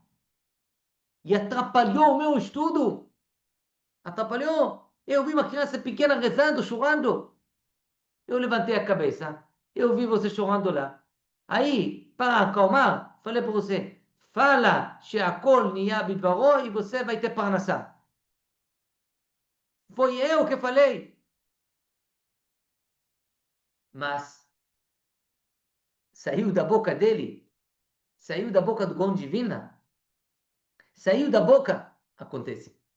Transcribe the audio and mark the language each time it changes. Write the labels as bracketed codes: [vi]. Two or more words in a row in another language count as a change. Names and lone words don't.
[pt] E atrapalhou o meu estudo. Atrapalhou. Eu vi uma criança pequena rezando, chorando. Eu levantei a cabeça. Eu vi você chorando lá. Aí, para acalmar, falei para você, fala [he] שהכל נהיה בדברו [pt] e você vai ter parnassá. Foi eu que falei. Mas saiu da boca dele, saiu da boca do Gon Divina, saiu da boca, acontece.